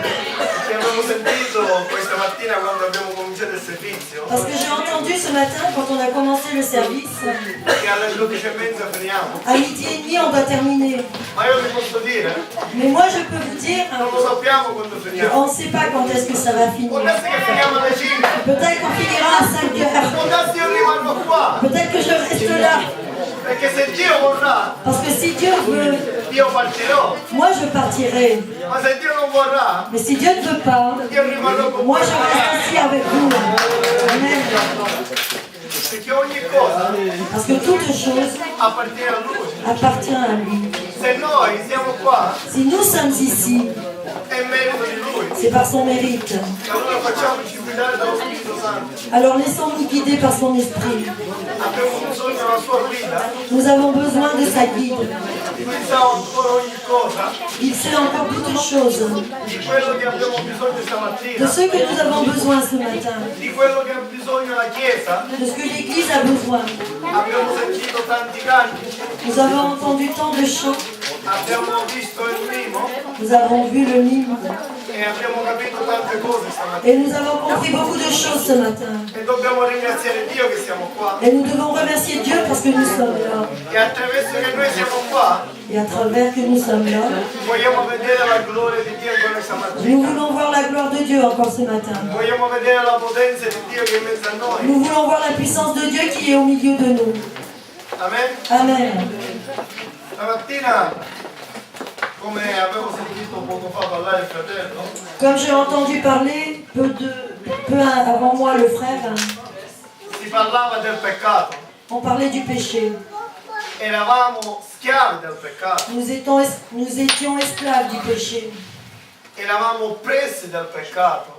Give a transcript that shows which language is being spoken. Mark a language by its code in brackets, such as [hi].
[it] Che abbiamo sentito questa mattina quando abbiamo cominciato il servizio. [fr] Parce que j'ai entendu ce matin quand on a commencé le service, [it] Che alle 12:30 finiamo. [fr] à midi et demi on doit terminer. [it] Ma io vi posso dire, [fr] Mais moi je peux vous dire, [it] non lo sappiamo quando finiamo. [fr] on ne sait pas quand est-ce que ça va finir. [it] Può darsi che finiamo alle 5. [fr] Peut-être qu'on finira à 5 heures. [it] Può darsi che io rimarrò qua. [fr] Peut-être que je reste là. [it] Perché se Dio vorrà, [fr] Parce que si Dieu veut, [it] io partirò. [fr] moi je partirai. [it] Ma se Dio non vorrà, [fr] Mais si Dieu ne veut pas, [it] io rimarrò con [fr] moi [it] voi. [fr] je reste ici avec vous. Amen. [it] Perché ogni cosa [fr] Parce que toute chose [it] appartiene a Lui. [fr] appartient à lui. [it] Se noi siamo qua, [fr] Si nous sommes ici, [it] è merito di Lui. [fr] c'est par son mérite. [it] E allora facciamoci guidare dallo Spirito Santo. [fr] Alors laissons-nous guider par son esprit. [it] Abbiamo bisogno della sua guida. [fr] Nous avons besoin de sa guide. [it] Lui sa ancora ogni cosa. [fr] Il sait encore toutes choses. [it] Di quello che abbiamo bisogno [fr] De [it] stamattina. [fr] ce que nous avons besoin ce matin. [it] Di quello che ha bisogno la Chiesa. [fr] De ce que l'Église a besoin. [it] Abbiamo sentito tanti canti. [fr] Nous avons entendu tant de chants. [it] Abbiamo visto il mimo. [fr] Nous avons vu le mime. [it] E abbiamo capito tante cose stamattina. [fr] Et nous avons compris beaucoup de choses ce matin. [it] E dobbiamo ringraziare Dio che siamo qua. [fr] Et nous devons remercier Dieu parce que nous sommes là. [it] E attraverso che noi siamo qua, [fr] Et à travers que nous sommes là, [it] vogliamo vedere la gloria di Dio ancora stamattina. [fr] nous voulons voir la gloire de Dieu encore ce matin. [it] Vogliamo vedere la potenza di Dio che è in mezzo a noi. [fr] Nous voulons voir la puissance de Dieu qui est au milieu de nous. [it] Amen. [fr] Amen. [it] Stamattina, come avevo sentito poco fa parlare il fratello, [fr] Comme j'ai entendu parler peu avant moi le frère, [it] si parlava del peccato. [fr] on parlait du péché. [it] Eravamo schiavi del peccato. [fr] Nous étions esclaves du péché. [it] Eravamo oppressi del peccato.